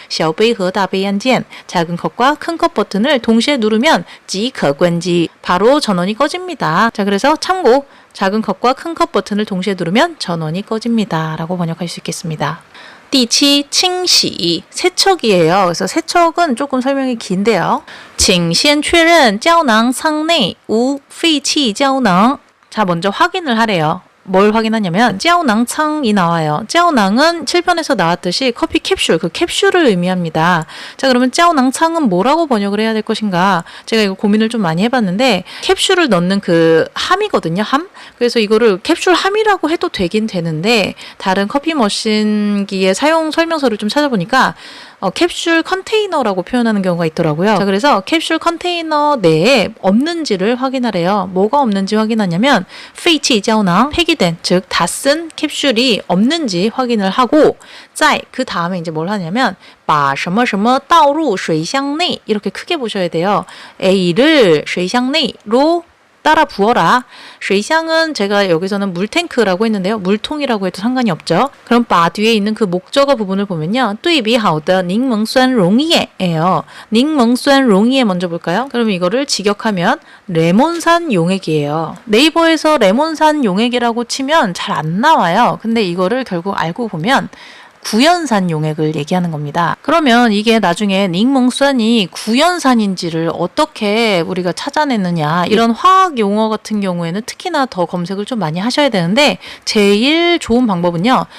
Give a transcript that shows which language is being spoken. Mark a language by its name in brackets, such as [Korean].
[Chinese] 小杯和大杯按键 [Korean] 작은 컵과 큰 컵 버튼을 동시에 누르면 [Chinese] 即可关机 [Korean] 바로 전원이 꺼집니다. 자, 그래서 참고. 작은 컵과 큰 컵 버튼을 동시에 누르면 전원이 꺼집니다. 라고 번역할 수 있겠습니다. [Chinese] 第七, 清洗, [Korean] 세척이에요. 그래서 세척은 조금 설명이 긴데요. [Chinese] 请先确认胶囊舱内无废弃胶囊. [Korean] 자, 먼저 확인을 하래요. 뭘 확인하냐면 胶囊仓이 나와요. 胶囊은 7편에서 나왔듯이 커피 캡슐, 그 캡슐을 의미합니다. 자, 그러면 胶囊仓은 뭐라고 번역을 해야 될 것인가? 제가 이거 고민을 좀 많이 해봤는데 캡슐을 넣는 그 함이거든요. 함? 그래서 이거를 캡슐 함이라고 해도 되긴 되는데 다른 커피 머신기의 사용 설명서를 좀 찾아보니까 캡슐 컨테이너라고 표현하는 경우가 있더라고요. 자, 그래서 캡슐 컨테이너 내에 없는지를 확인하래요. 뭐가 없는지 확인하냐면 [Chinese] 废弃胶囊 [Korean] 폐기된, 즉 다 쓴 캡슐이 없는지 확인을 하고 在 그 다음에 이제 뭘 하냐면 [Chinese] 把什么什么倒入水箱内 [Korean] 이렇게 크게 보셔야 돼요. A를 水箱内로 따라 부어라. 水箱은 제가 여기서는 물탱크라고 했는데요. 물통이라고 해도 상관이 없죠. 그럼 바 뒤에 있는 그 목적어 부분을 보면요. [Chinese] 对比好的柠檬酸溶液 [Korean] 예요. [Chinese] 柠檬酸溶液 [Korean] 먼저 볼까요? 그럼 이거를 직역하면 레몬산 용액이에요. 네이버에서 레몬산 용액이라고 치면 잘 안 나와요. 근데 이거를 결국 알고 보면 구연산 용액을 얘기하는 겁니다. 그러면 이게 나중에 닝멍酸이 구연산인지를 어떻게 우리가 찾아내느냐, 이런 화학 용어 같은 경우에는 특히나 더 검색을 좀 많이 하셔야 되는데 제일 좋은 방법은요.